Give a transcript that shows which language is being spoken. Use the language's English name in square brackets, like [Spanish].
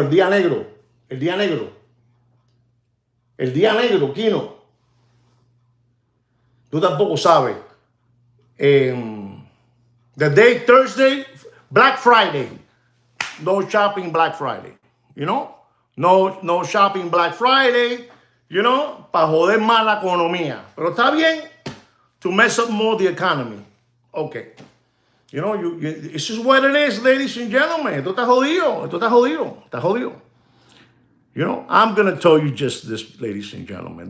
[Spanish] El Día Negro. El Día Negro. El Día Negro, Kino. Tú tampoco sabes. [English] The day Thursday, Black Friday. No shopping Black Friday. No shopping Black Friday. [Spanish] Para joder más la economía. Pero está bien [English] to mess up more the economy. Okay. It's just what it is, ladies and gentlemen. [Spanish] Esto está jodido. Está jodido. [English] I'm going to tell you just this, ladies and gentlemen.